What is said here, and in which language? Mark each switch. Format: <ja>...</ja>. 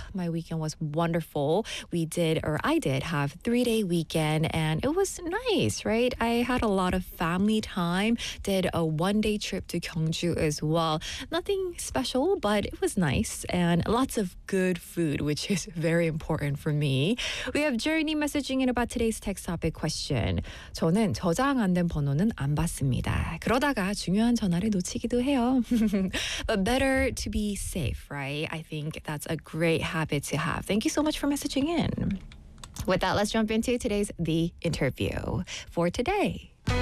<en>My weekend was wonderful. I did have a 3-day weekend and it was nice, right? I had a lot of family time, did a 1-day trip to Gyeongju as well. Nothing special, but it was nice and lots of good food, which is very important for me. We have Journey messaging in about today's text topic question.</en> <ko>저는 저장 안 된 번호는 안 받습니다. 그러다가 중요한 전화를 놓치기도 해요.</ko> <en>But better to be safe, right? I think that's a great habit to have. Thank you so much for messaging in. With that, let's jump into today's The Interview for today.</en>